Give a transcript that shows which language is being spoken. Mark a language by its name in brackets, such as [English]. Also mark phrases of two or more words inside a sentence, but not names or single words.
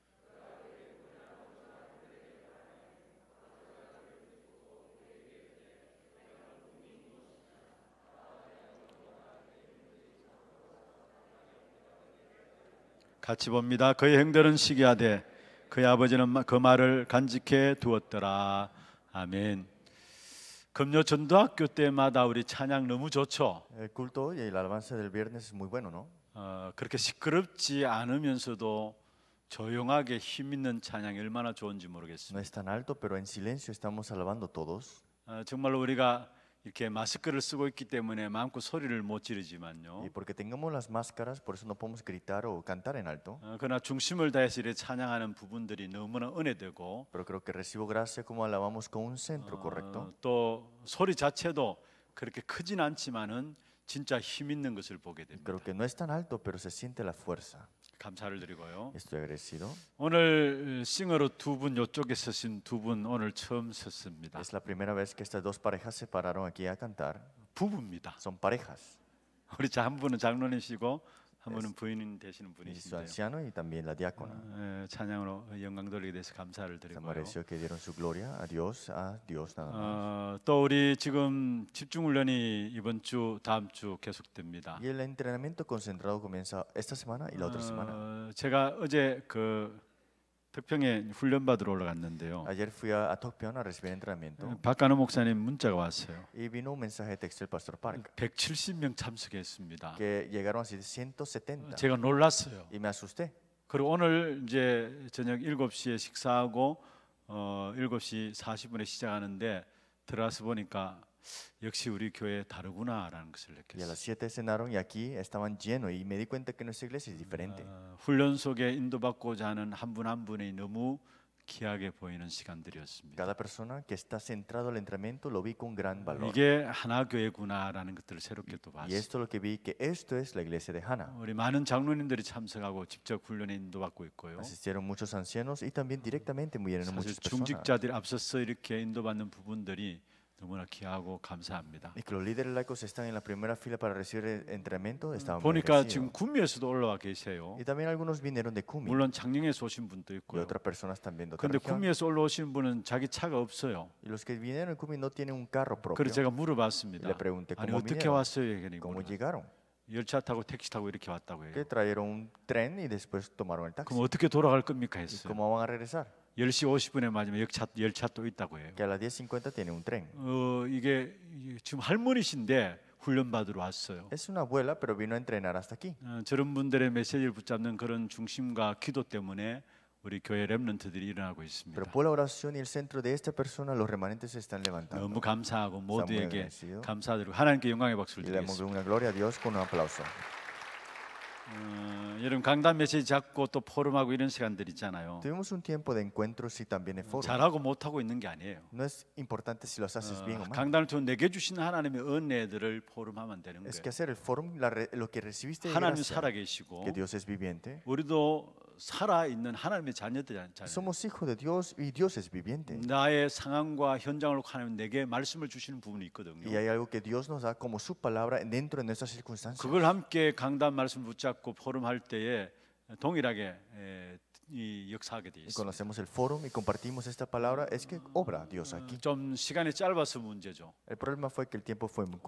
[Korean] 같이 봅니다. 그의 형들은 시기하되 그의 아버지는 그 말을 간직해 두었더라. 아멘. 금요 전도학교 때마다 우리 찬양 너무 좋죠. [Spanish] El culto y el alabanza del viernes es muy bueno, ¿no? [Korean] 그렇게 시끄럽지 않으면서도 조용하게 힘 있는 찬양이 얼마나 좋은지 [Spanish] No [Korean] 모르겠습니다. [Spanish] es tan alto, pero en silencio estamos alabando todos. [Korean] 정말로 우리가 이렇게 마스크를 쓰고 있기 때문에 마음껏 소리를 못 지르지만요. [Spanish] Y porque tengamos las máscaras, por eso no podemos gritar o cantar en alto. [Korean] 그러나 중심을 다해서 이렇게 찬양하는 부분들이 너무나 은혜되고 [Spanish] Pero creo que recibo gracia como alabamos con un centro correcto. [Korean] 또 소리 자체도 그렇게 크진 않지만은 진짜 힘 있는 것을 보게 됩니다. [Spanish] Creo que no es tan alto, pero se siente la fuerza. [Korean] 감사를 드리고요. [Spanish] Estoy agradecido. [Korean] 오늘 싱어로 두 분 이쪽에 서신 두 분 오늘 처음 섰습니다. [Spanish] Es la primera vez que estas dos parejas se pararon aquí a cantar. [Korean] 부부입니다. [Spanish] Son parejas. [Korean] 우리 한 분은 장로님이시고 한 분은 부인 되시는 [Spanish] Y su [Korean] 분이신데요. [Spanish] anciano y también la diácona. [Korean] 찬양으로 영광 돌리게 돼서 감사를 [Spanish] Se [Korean] 드리고요. [Spanish] mereció que dieron su gloria a Dios nada más. [Korean] 또 우리 지금 집중 훈련이 이번 주 다음 주 계속됩니다. [Spanish] Y el entrenamiento concentrado comienza esta semana y la otra semana. [Korean] 제가 어제 그 덕평에 훈련 받으러 올라갔는데요. [Spanish] Ayer fui a Tokpyeon a recibir entrenamiento [Korean] 박간호 목사님 문자가 왔어요. [Spanish] y vino un mensaje de texto del pastor Park [Korean] 170명 참석했습니다. [Spanish] que llegaron así 170 [Korean] 제가 놀랐어요. [Spanish] y me asusté. [Korean] 그리고 오늘 이제 저녁 7시에 식사하고 7시 40분에 시작하는데 들어와서 보니까 역시 우리 교회 다르구나라는 것을 [Spanish] Y a [Korean] 느꼈어요. [Spanish] las 7 cenaron y aquí estaban llenos y me di cuenta que nuestra iglesia es diferente. [Korean] 훈련 속에 인도받고자 하는 한 분 한 분이 너무 귀하게 보이는 시간들이었습니다. [Spanish] Cada persona que está centrado al entrenamiento lo vi con gran valor. [Korean] 이게 하나 교회구나라는 것들을 새롭게 또 [Spanish] Y [Korean] 봤어요. [Spanish] esto lo que vi que esto es la iglesia de Hana. [Korean] 우리 많은 장로님들이 참석하고 직접 훈련에 인도받고 있고요. [Spanish] Asistieron muchos ancianos y también directamente murieron [Korean] 사실 [Spanish] muchas personas. [Korean] 중직자들이 앞서서 이렇게 인도받는 부분들이 너무나 귀하고 감사합니다. [Spanish] Y que los líderes laicos están en la primera fila para recibir el entrenamiento. Estaban muy [Korean] 보니까 지금 [Spanish] agradecidos. [Korean] 구미에서도 올라와 계세요. [Spanish] Y también algunos vinieron de Kumi [Korean] 물론 장영에서 오신 분도 [Spanish] y [Korean] 있고요. [Spanish] otras personas también de otra [Korean] 그런데 [Spanish] región. [Korean] 구미에서 올라오신 분은 자기 차가 없어요. [Spanish] Y los que vinieron en Kumi no tienen un carro propio. [Korean] 그래서 제가 물어봤습니다. [Spanish] Le pregunté [Korean] 아니 [Spanish] cómo [Korean] 어떻게 [Spanish] vinieron, [Korean] 왔어요? [Spanish] cómo [Korean] 그러니까 [Spanish] llegaron. [Korean] 열차 타고 택시 타고 이렇게 왔다고 해요. [Spanish] Que trajeron un tren y después tomaron el taxi. [Korean] 그럼 어떻게 돌아갈 겁니까 [Spanish] ¿Y [Korean] 했어요. [Spanish] cómo van a regresar? [Korean] 10시 50분에 맞으면 열차 또 있다고 해요. [Spanish] Que a las 10:50 tiene un tren. [Korean] 이게 지금 할머니신데 훈련 받으러 왔어요. [Spanish] Es una abuela, pero vino a entrenar hasta aquí. [Korean] 저런 분들의 메시지를 붙잡는 그런 중심과 기도 때문에 우리 교회 렘넌트들이 일어나고 있습니다. [Spanish] Pero por la oración y el centro de esta persona, los remanentes se están levantando. [Korean] 너무 감사하고 모두에게 [Spanish] agradecido. [Korean] 감사드리고 하나님께 영광의 박수를 [Spanish] Y le damos [Korean] 드리겠습니다. [Spanish] una gloria a Dios con un aplauso. [Korean] 이런 강단 메시지 잡고 또 포럼하고 이런 시간들 있잖아요. [Spanish] Tuvimos un tiempo de encuentros y también de foros. [Korean] 잘하고 못하고 있는 게 아니에요. [Spanish] No es importante si los haces bien o mal. [Korean] 강단을 통해 내게 주신 하나님의 은혜들을 포럼하면 되는 [Spanish] Es [Korean] 거예요. [Spanish] que hacer el forum, lo que recibiste de [Korean] 하나님 [Spanish] gracia, [Korean] 살아계시고 [Spanish] que Dios es viviente. [Korean] 우리도 살아있는 하나님의 자녀들이잖아요. [Spanish] Somos hijos de Dios y Dios es viviente. [Korean] 나의 상황과 현장을 놓고 하나님 내게 말씀을 주시는 부분이 있거든요. [Spanish] Y hay algo que Dios nos da como su palabra dentro de nuestras circunstancias. [Korean] 그걸 함께 강단 말씀 붙잡고 포럼할 때에 동일하게 이 역사하게 돼 [Spanish] Y [Korean] 있습니다. [Spanish] conocemos el forum y compartimos esta palabra, es que obra Dios aquí. [Korean] 좀 시간이 짧아서 문제죠. [Spanish] El problema fue que el tiempo fue muy